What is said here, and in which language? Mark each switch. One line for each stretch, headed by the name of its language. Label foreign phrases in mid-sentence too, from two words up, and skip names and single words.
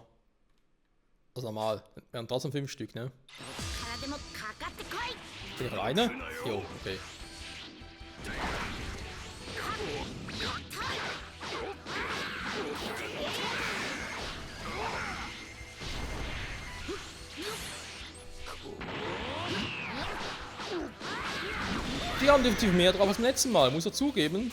German: Also normal. Wären trotzdem 5 Stück, ne?
Japanese: からでもかかってこい
German: Bin ich alleine? Jo, okay. Die haben definitiv mehr drauf als beim letzten Mal, muss er zugeben.